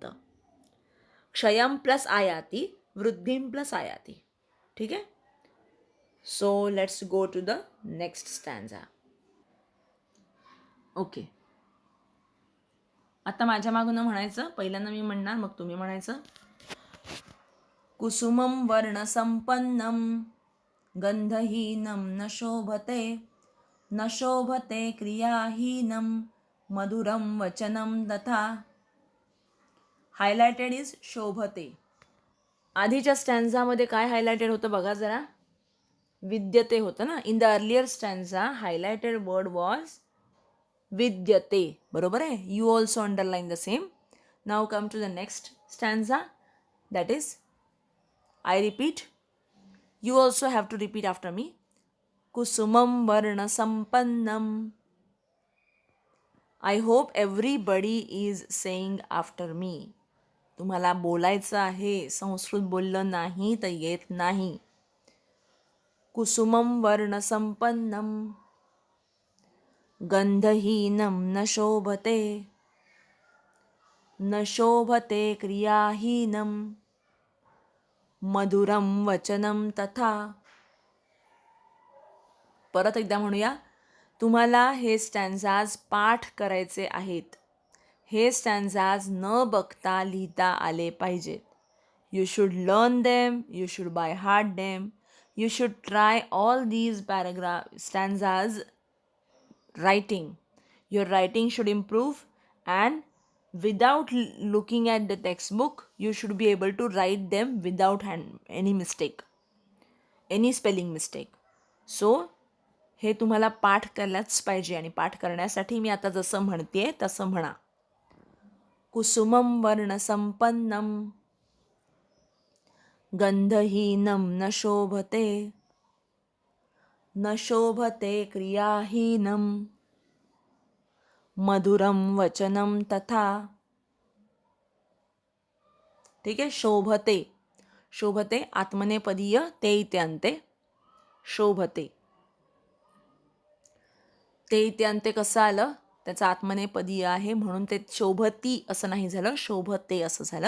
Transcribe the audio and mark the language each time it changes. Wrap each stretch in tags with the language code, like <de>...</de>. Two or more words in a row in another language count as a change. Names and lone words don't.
<sa>क्षयम प्लस आयाती, वृद्धिम प्लस आयाती.</sa> <mr>ठीक आहे.</mr> <en>So let's go to the next stanza.</en> <mr>ओके, आता माझ्या मागून म्हणायचं. पहिल्यांदा मी म्हणणार, मग तुम्ही म्हणायचं.</mr> <sa>कुसुमं वर्णसंपन्नं गंधहीनं न शोभते, न शोभते क्रियाहीनं मधुरं वचनं तथा.</sa> <en>highlighted is शोभते.</en> <mr>आधीच्या स्टॅन्झामध्ये काय हायलायटेड होतं बघा जरा. विद्यते होतं ना.</mr> <en>In the earlier stanza highlighted word was विद्यते.</en> <mr>बरोबर आहे.</mr> <en>You also underline the same. Now come to the next stanza, that is, I repeat, you also have to repeat after me.</en> <sa>कुसुमं वर्ण संपन्नं.</sa> <en>I hope everybody is saying after me.</en> <mr>तुम्हाला बोलायचं आहे. संस्कृत बोललं नाही तर येत नाही.</mr> <sa>कुसुमं वर्ण संपन्नम गंधहीनं न शोभते, न शोभते क्रियाहीनं मधुरम वचनम तथा.</sa> <mr>परत एकदा म्हणूया. तुम्हाला हे स्टॅन्झाज पाठ करायचे आहेत. हे स्टॅन्झाज न बघता लिहिता आले पाहिजेत.</mr> <en>You should learn them, you should by heart them, you should try all these stanzas writing. Your writing should improve, and without looking at the textbook, you should be able to write them without any mistake, any spelling mistake.</en> <mr>So हे तुम्हाला पाठ करायलाच पाहिजे. आणि पाठ करण्यासाठी मी आता जसं म्हणते तसं म्हणा.</mr> <sa>कुसुमं वर्ण संपन्नं गंधहीनं न शोभते, न शोभते क्रियाहीनं मधुरम वचनम तथा.</sa> <mr>ठीक आहे. शोभते, शोभते आत्मनेपदीय ते इथे अंते. शोभते, ते इथे अंते कसं आलं, त्याचं आत्मनेपदीय आहे म्हणून ते शोभती असं नाही झालं, शोभते असं झालं.</mr>